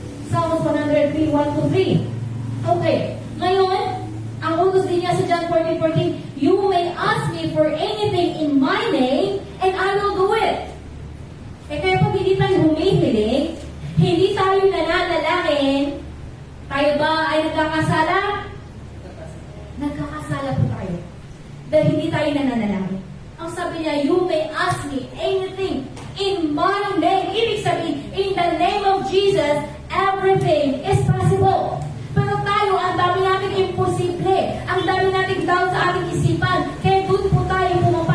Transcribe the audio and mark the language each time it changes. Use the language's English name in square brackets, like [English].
[English] Psalms 103:1-3. Okay. [Filipino] Ngayon, ang utos din niya sa [English] John 14:14, you may ask me for anything in my name, and I will do it. [Filipino] Eh kaya pag hindi tayo humihiling, hindi tayo nananalangin, tayo ba ay nagkakasala? Nagkakasala po tayo. Dahil hindi tayo nananalangin. Ang sabi niya, [English] you may ask me anything in my name. [Filipino] Ibig sabihin, [English] in the name of Jesus, everything is possible. [Filipino] Pero tayo, ang dami natin imposible. Ang dami natin down sa ating isipan. Kaya doon po tayo